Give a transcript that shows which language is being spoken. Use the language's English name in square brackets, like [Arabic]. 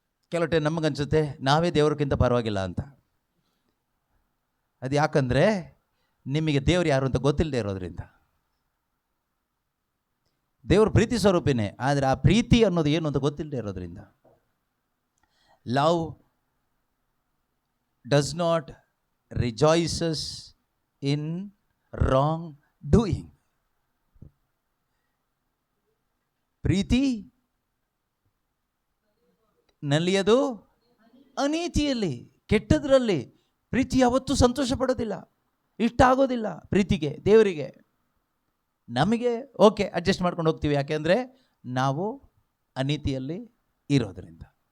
[Kannada] ಕೆಲವು ಟೈಮ್ ನಮಗನ್ಸುತ್ತೆ ನಾವೇ ದೇವ್ರಿಗಿಂತ ಪರವಾಗಿಲ್ಲ ಅಂತ. ಅದು ಯಾಕಂದರೆ ನಿಮಗೆ ದೇವ್ರು ಯಾರು ಅಂತ ಗೊತ್ತಿಲ್ಲದೆ ಇರೋದ್ರಿಂದ. ದೇವರು ಪ್ರೀತಿ ಸ್ವರೂಪಿನೇ, ಆದರೆ ಆ ಪ್ರೀತಿ ಅನ್ನೋದು ಏನು ಅಂತ ಗೊತ್ತಿಲ್ಲದೆ ಇರೋದ್ರಿಂದ. [English] Love does not rejoices in wrong doing. [Kannada] ಪ್ರೀತಿ ನಲಿಯದು ಅನೀತಿಯಲ್ಲಿ, ಕೆಟ್ಟದ್ರಲ್ಲಿ. ಪ್ರೀತಿ ಯಾವತ್ತೂ ಸಂತೋಷ ಪಡೋದಿಲ್ಲ, ಇಷ್ಟ ಆಗೋದಿಲ್ಲ ಪ್ರೀತಿಗೆ, ದೇವರಿಗೆ. ನಮಗೆ ಓಕೆ ಅಡ್ಜಸ್ಟ್ ಮಾಡ್ಕೊಂಡು ಹೋಗ್ತೀವಿ, ಯಾಕೆಂದರೆ ನಾವು ಅನೀತಿಯಲ್ಲಿ ಇರೋದರಿಂದ.